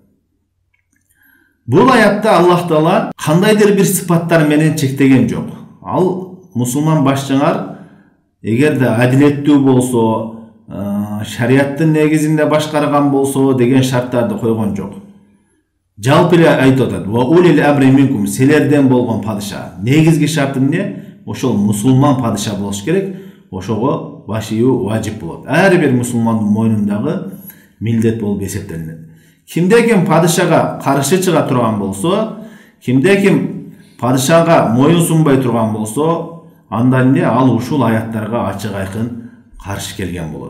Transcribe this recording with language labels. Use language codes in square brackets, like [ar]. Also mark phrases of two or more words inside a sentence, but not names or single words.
[ky] Бул аятта Аллах Таала кандайдыр бир сыпаттар менен чектеген жок. Ал мусулман башчыңар эгерде адилеттүү болсо, шариаттын негизинде башкарган болсо деген шарттарды койгон жок. Жалпы эле айтып атат: [ar] "وأولي الأمر منكم", [ky] силерден болгон падыша. Негизги шарты эмне? Ошол мусулман падыша болуш керек. Ошого баш ийүү важип болот. Ар бир мусулмандын мойнундагы милдет болуп эсептелинет. Кимде ким падышага каршы чыга турган болсо, кимде ким падышага моюнсунбай турган болсо, анда ал ушул аяттарга ачык айкын каршы келген болот.